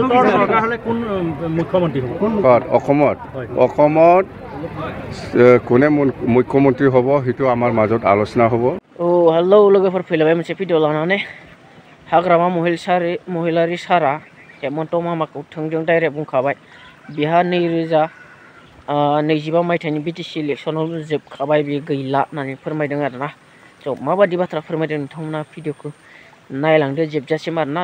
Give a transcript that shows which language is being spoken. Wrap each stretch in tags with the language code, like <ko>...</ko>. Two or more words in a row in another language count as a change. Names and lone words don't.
<as>কোনে মুখ্যমন্ত্ৰী হ'ব সেইটো আমাৰ মাজত আলোচনা হ'ব।</as> <brx>हेलो लोगोफोर फैलायबाय मोनसे भिडिअ लानानै हाग्रामा महिलारि सारा हेमन्त मामाखौ थोंजों डाइरेक्ट बुंखाबाय बिहा 2025 मायथाइनि बिटिसि इलेक्सनाव जोबखाबाय बे गैला होननानै फोरमायदों आरोना। स' माबादि बाथ्रा फोरमायदों नोंथांमोना भिडिअखौ नायलांदो जोबजासिम आरोना।</brx>